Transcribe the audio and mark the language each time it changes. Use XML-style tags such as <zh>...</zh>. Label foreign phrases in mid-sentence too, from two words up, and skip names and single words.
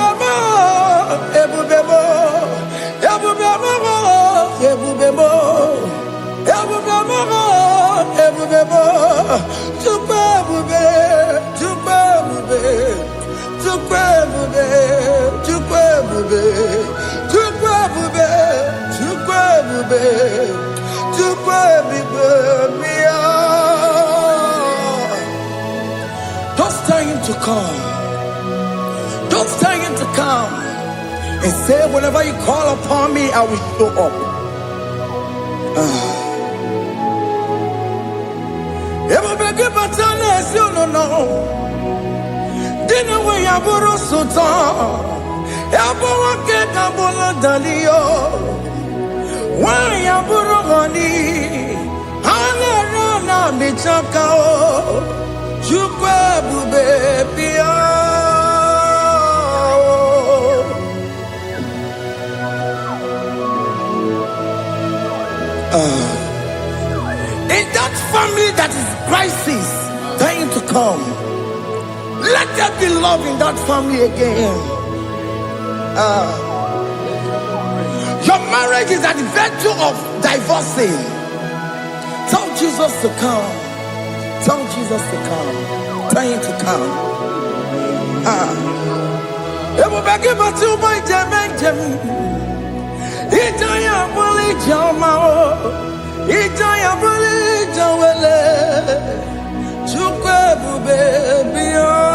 <ig>mo ebube mo ebube mo ebube mo ebube mo ebube mo Chukwu ebube Chukwu ebube Chukwu ebube Chukwu ebube Chukwu ebube Chukwu ebube Chukwu ebube bịa.</ig> <en>Don't tell him to come. Don't tell him to come. And say, whenever you call upon me, I will show up. Ebube batana esi no. Dina we yaburu sultan. Yaburu ke kabula dalio. Wa yaburu gani. Hanera na bichaka o.</en> <ig>Chukwu ebube bịa.</ig> <en>In that family that is crisis, trying to come, let there be love in that family again. Your marriage is at the verge of divorcing. Tell Jesus to come. Tell Jesus to come. Tell him to come. Ebubeke batu boy jemenjem. Itaya buli jamao. Itaya buli jawele.</en> <ig>Chukwu ebube bịa.</ig>